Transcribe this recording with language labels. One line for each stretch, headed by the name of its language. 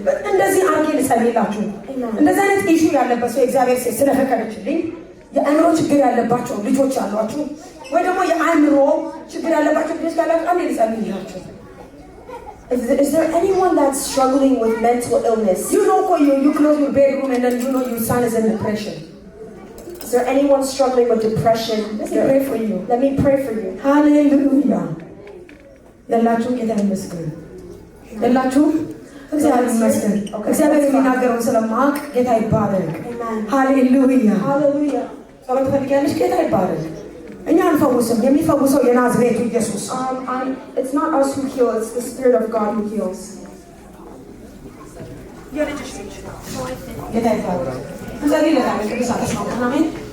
Amharic: እንደዚህ አርጌ ልጸልይላችሁ። እንደዚህ አይነት ኢሹ ያለበት ሰው የእግዚአብሔር ሴት ስለፈቀደችልኝ የአእምሮ ችግር ያለባቸው ልጆች አሏችሁ ወይ ደግሞ የአእምሮ ችግር ያለባቸው ልጆች ካላችሁ አንዴ ልጸልይላችሁ።
English: Is there anyone that's struggling with mental illness? You know you close your bedroom and then you know your son is in depression. Is there anyone struggling with depression? Let me pray for you. Let me pray for you. Hallelujah.
Amharic: ያላችሁ ጌታ ይመስገን። ያላችሁ እግዚአብሔር ይመስገን። እግዚአብሔር የሚናገረውን ስለማውቅ ጌታ ይባረክ። ሃሌሉያ ሃሌሉያ። ጸሎት ፈልጊያለሽ? ጌታ ይባረክ። እኛ አንፈውስም፣ የሚፈውሰው የናዝሬቱ ኢየሱስ።
English: It's not us who heal, it's the Spirit of God who heals.
Amharic: ጌታ ይባረክ። እንጸልይ ለታለ ቅዱስ አለስማው አሜን።